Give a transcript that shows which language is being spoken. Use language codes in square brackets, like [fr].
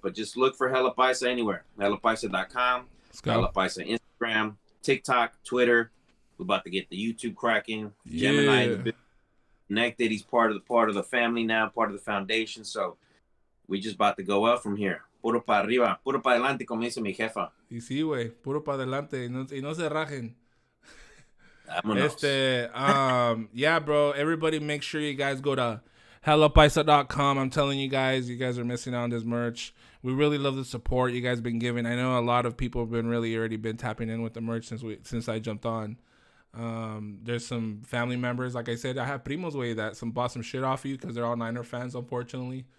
[en] But just look for Hella Paisa anywhere. HellaPaisa.com. Hella Paisa Instagram, TikTok, Twitter. We're about to get the YouTube cracking. Yeah. Gemini connected. He's part of the family now, part of the foundation. So we just about to go up from here. [es] Puro para arriba, puro para adelante, como dice mi jefa. Y sí, güey, puro para adelante y no se rajen. Vámonos. [en] Yeah, bro. Everybody make sure you guys go to HellaPaisa.com. I'm telling you guys are missing out on this merch. We really love the support you guys been giving. I know a lot of people have been already been tapping in with the merch since I jumped on. There's some family members, like I said, I have primos way that bought some shit off of you because they're all Niner fans, unfortunately.